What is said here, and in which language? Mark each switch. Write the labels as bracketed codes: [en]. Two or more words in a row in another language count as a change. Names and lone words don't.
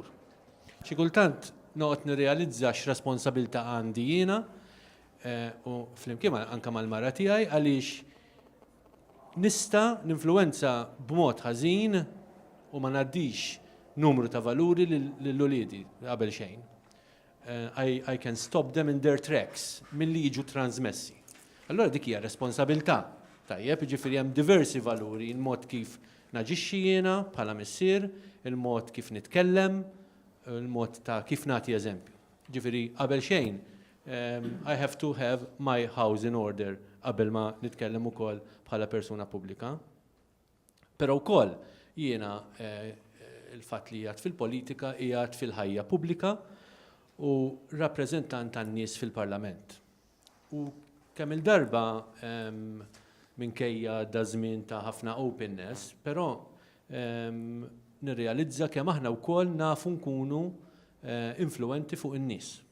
[mt] Xi kultant noqgħod nirrealizza x'responsabilità għandi jiena u flimkien anke mal-mara tiegħi għaliex nista' ninfluwenza b'mod ħażin u ma ngħaddix numru ta' valuri lill-uliedi qabel xejn. [en] I can stop them in their tracks [mt] milli jiġu trasmessi. Allura dik hija responsabilità. Tajjeb, jiġifieri hemm diversi valuri, il-mod kif naġixxi jiena bħala missier, il-mod kif nitkellem, il-mod ta' kif nagħti eżempju. Ġifieri qabel xejn [en] I have to have my house in order [mt] qabel ma nitkellem ukoll bħala persuna pubblika. Però wkoll jiena il-fatt li qiegħed fil-politika qiegħed fil-ħajja pubblika u rappreżentant tan-nies fil-Parlament. U kemm il-darba minkejja da żmien ta' ħafna openness, però nirrealizza kemm aħna wkoll nafu nkunu influenti fuq in-nies.